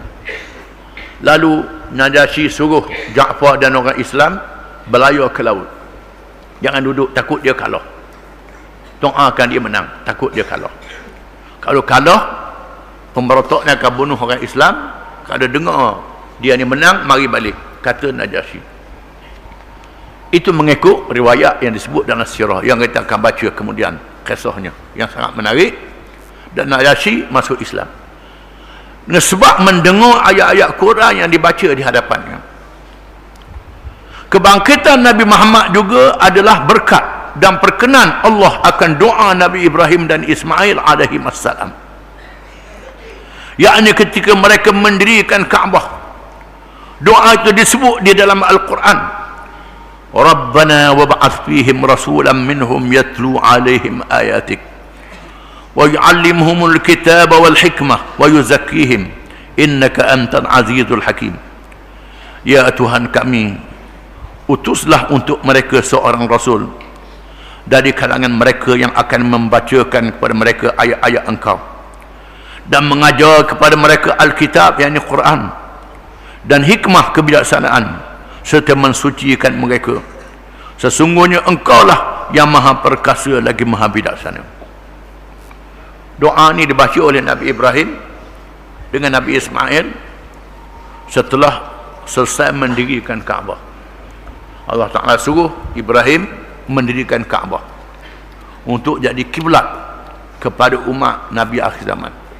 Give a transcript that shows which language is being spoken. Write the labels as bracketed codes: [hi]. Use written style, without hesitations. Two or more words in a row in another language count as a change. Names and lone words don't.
[ms] Lalu Najasyi suruh Ja'far dan orang Islam berlayar ke laut. Jangan duduk, takut dia kalah. Doakan dia menang, takut dia kalah. Kalau kalah, pemberontak ni akan bunuh orang Islam. Kalau dengar dia ni menang, mari balik, kata Najasyi. Itu mengikut riwayat yang disebut dalam sirah yang kita akan baca kemudian, kisahnya yang sangat menarik. Dan Najasyi masuk Islam sebab mendengar ayat-ayat Quran yang dibaca di hadapannya. Kebangkitan Nabi Muhammad juga adalah berkat dan perkenan Allah akan doa Nabi Ibrahim dan Ismail [ar] عليه السلام, [ms] yakni ketika mereka mendirikan Kaabah. Doa itu disebut di dalam Al-Quran, [ar] ربنا وابعث فيهم رسولا منهم يتلو عليهم آياتك ويعلمهم الكتاب والحكمة ويزكيهم إنك أنت العزيز الحكيم. [ms] Ya Tuhan kami, utuslah untuk mereka seorang rasul dari kalangan mereka yang akan membacakan kepada mereka ayat-ayat Engkau dan mengajar kepada mereka Alkitab, yakni Quran, dan hikmah kebijaksanaan, serta mensucikan mereka. Sesungguhnya Engkau lah yang maha perkasa lagi maha bijaksana. Doa ni dibaca oleh Nabi Ibrahim dengan Nabi Ismail setelah selesai mendirikan Kaabah. Allah Ta'ala suruh Ibrahim mendirikan Kaabah untuk jadi kiblat kepada umat Nabi akhir zaman.